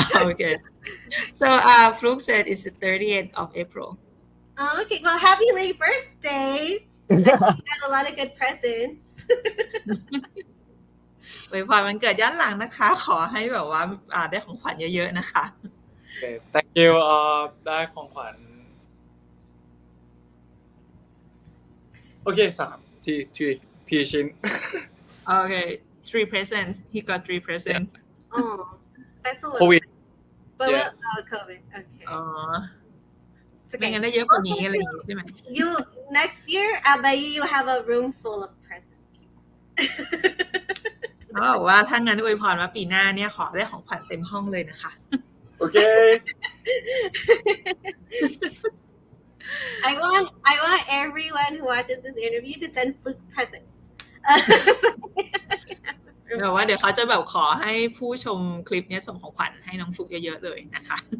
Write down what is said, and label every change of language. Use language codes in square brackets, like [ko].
[en] Okay, so Fluk said it's the 30th of April. Okay, well, happy late birthday. You got a lot of good presents. [th] อวยพรวันเกิดย้อนหลังนะคะขอให้แบบว่าได้ของขวัญเยอะๆนะคะ [en] Okay, thank you [th] ได้ของขวัญโอเค3ทีชิ้น [en] Okay, 3 presents. He got 3 presents. Oh, that's a little COVID. But Yeah. COVID. Okay. [th] อ๋อ [en] It's [th] ไม่ [en] okay. [th] งั้นได้เยอะกว่านี้อะไรอย่างงี้ใช่ไหม [en] You next year, I bet you have a room full of presents. [th] เขาบอกว่าถ้างั้นอวยพรว่าปีหน้าเนี่ยขอได้ของขวัญเต็มห้องเลยนะคะ [en] Okay. I want everyone who watches this interview to send Fluk presents. [th] แบบว่าเดี๋ยวเขาจะแบบขอให้ผู้ชมคลิปนี้ส่งของขวัญให้น้องฟลุกเยอะๆเลยนะคะ